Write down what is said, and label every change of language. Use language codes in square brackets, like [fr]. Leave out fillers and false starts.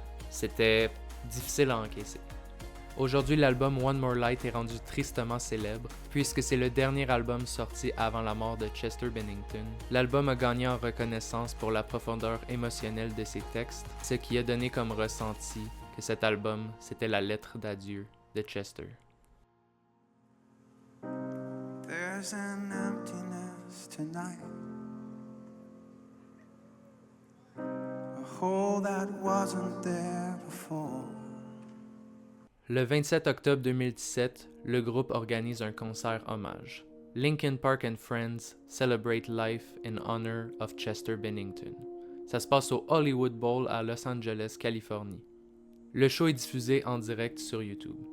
[fr] C'était difficile à encaisser. Aujourd'hui, l'album One More Light est rendu tristement célèbre, puisque c'est le dernier album sorti avant la mort de Chester Bennington. L'album a gagné en reconnaissance pour la profondeur émotionnelle de ses textes, ce qui a donné comme ressenti que cet album, c'était la lettre d'adieu de Chester. [en] There's an emptiness tonight, a hole that wasn't there before. [fr] Le 27 octobre 2017, le groupe organise un concert hommage. [en] Linkin Park and Friends Celebrate Life in Honor of Chester Bennington. [fr] Ça se passe au Hollywood Bowl à Los Angeles, Californie. Le show est diffusé en direct sur YouTube.